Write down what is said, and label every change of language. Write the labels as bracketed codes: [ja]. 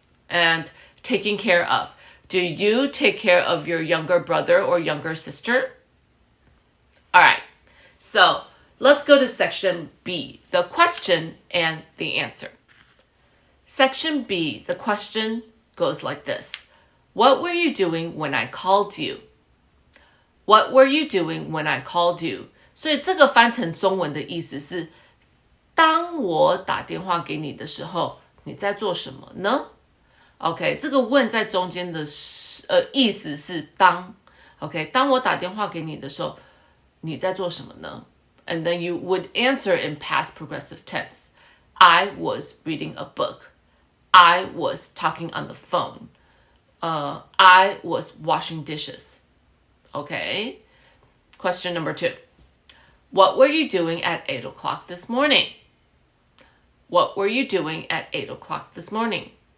[en] And taking care of. Do you take care of your younger brother or younger sister? All right. So let's go to section B, the question and the answer. Section B, the question goes like this. What were you doing when I called you? What were you doing when I called you? [zh] 所以这个翻成中文的意思是，当我打电话给你的时候，你在做什么呢？ OK， 这个问在中间的意思是当 OK， 当我打电话给你的时候，你在做什么呢？ [en] And then you would answer in past progressive tense. I was reading a book. I was talking on the phone. I was washing dishes. Okay. Question number 2. What were you doing at 8 o'clock this morning? What were you doing at 8 o'clock this morning?